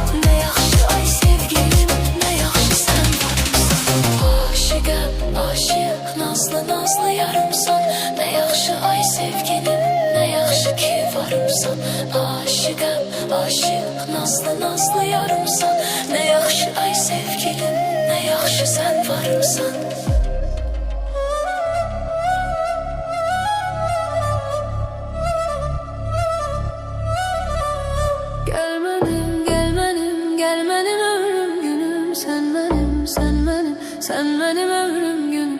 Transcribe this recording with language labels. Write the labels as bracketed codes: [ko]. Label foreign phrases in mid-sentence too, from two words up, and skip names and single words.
[az] Ne yaxşı ay sevgilim, ne yaxşı sen varımsan. Aşıqəm, aşıq, nazlı nazlı yarımsan. Ne yaxşı ay sevgilim, ne yaxşı ki varımsan. Aşıqəm, aşıq, nazlı nazlı yarımsan. Ne yaxşı ay sevgilim, ne yaxşı sen varımsan. [tr] Gel benim, gel benim, gel benim ömrüm günüm. Sen benim, sen benim, sen benim ömrüm günüm.